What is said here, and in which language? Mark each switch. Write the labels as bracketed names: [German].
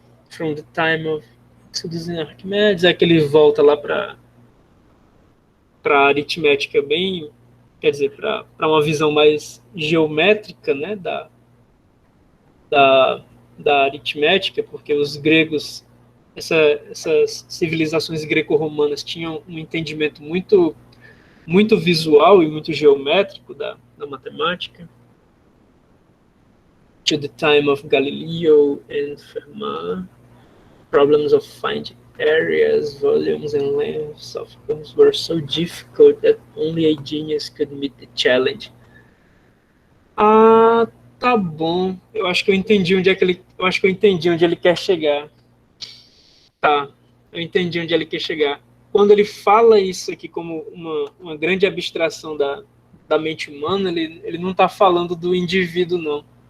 [English] From the time of Arquimedes, [Portuguese] é que ele volta lá para aritmética bem, quer dizer, para uma visão mais geométrica, né, da, da aritmética, porque os gregos, essas civilizações greco-romanas tinham um entendimento muito visual e muito geométrico da matemática. [English] To the time of Galileo and Fermat, problems of finding areas, volumes, and lengths of curves were so difficult that only a genius could meet the challenge. [Portuguese] Ah, tá bom. Eu acho que eu entendi onde ele quer chegar. Tá, eu entendi onde ele quer chegar. Quando ele fala isso aqui como uma grande abstração da mente humana, ele não está falando do indivíduo, não.